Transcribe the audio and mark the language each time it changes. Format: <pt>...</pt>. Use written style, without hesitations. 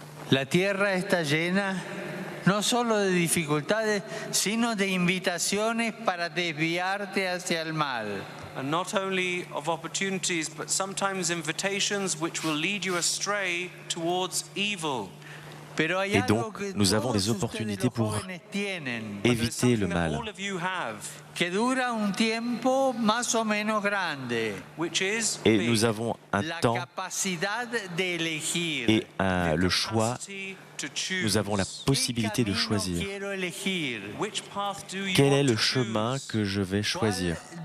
<es>La tierra está llena no solo de dificultades, sino de invitaciones para desviarte hacia el mal.</es> <en>And not only of opportunities, but sometimes invitations which will lead you astray towards evil.</en> <fr>Et donc, nous avons des opportunités pour éviter le mal.</fr> <es>que dura un tiempo más o menos grande.</es> <fr>Et nous avons un temps et le choix. Nous avons la possibilité de choisir. Quel est le chemin que je vais choisir?</fr>